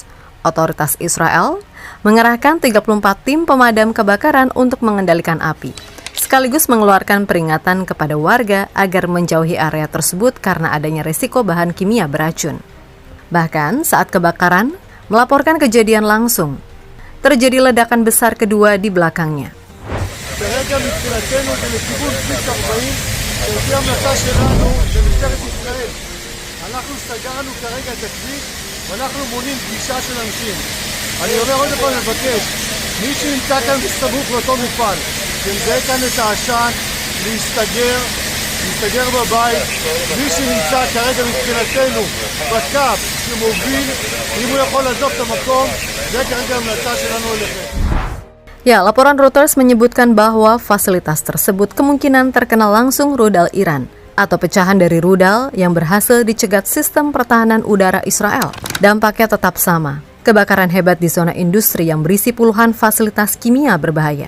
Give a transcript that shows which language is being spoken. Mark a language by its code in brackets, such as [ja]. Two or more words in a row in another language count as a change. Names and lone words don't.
[id] Otoritas Israel mengerahkan 34 tim pemadam kebakaran untuk mengendalikan api, sekaligus mengeluarkan peringatan kepada warga agar menjauhi area tersebut karena adanya risiko bahan kimia beracun. Bahkan saat kebakaran, melaporkan kejadian langsung, terjadi ledakan besar kedua di belakangnya. [he] כרגע מבחינתנו זה לכיוון כביש 40, לפי המלצה שלנו של משטרת ישראל. אנחנו סגרנו כרגע את הכביש ואנחנו מונעים פגישה של אנשים. אני אומר עוד פעם לבקש, מי שנמצא כאן בסמוך לאותו מפעל, שמזהה כאן את העשן, להסתגר בבית. מי שנמצא כרגע מבחינתנו בקו שמוביל, אם הוא יכול לעזוב את המקום, זה כרגע המלצה שלנו אליכם. [id] Ya, laporan Reuters menyebutkan bahwa fasilitas tersebut kemungkinan terkena langsung rudal Iran atau pecahan dari rudal yang berhasil dicegat sistem pertahanan udara Israel. Dampaknya tetap sama, kebakaran hebat di zona industri yang berisi puluhan fasilitas kimia berbahaya.